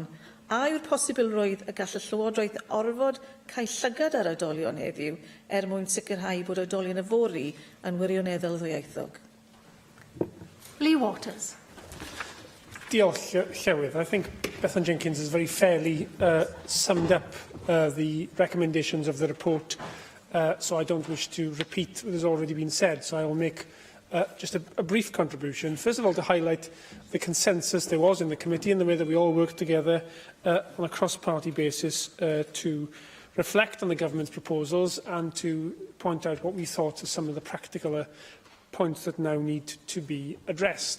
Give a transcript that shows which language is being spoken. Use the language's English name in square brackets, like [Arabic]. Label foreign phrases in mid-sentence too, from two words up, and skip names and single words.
[Welsh] A yw'r posibilrwydd y gall y Llywodraeth orfod cael llygad ar oedolion heddiw mwyn sicrhau bod oedolion yfory yn wirioneddol ddwyieithog? Lee Waters. Diolch, Llywydd. [English] I think Bethan Jenkins has very fairly summed up the recommendations of the report, so I don't wish to repeat what has already been said, so I will make just a brief contribution. First of all, to highlight the consensus there was in the committee and the way that we all worked together on a cross-party basis to reflect on the government's proposals and to point out what we thought are some of the practical points that now need to be addressed.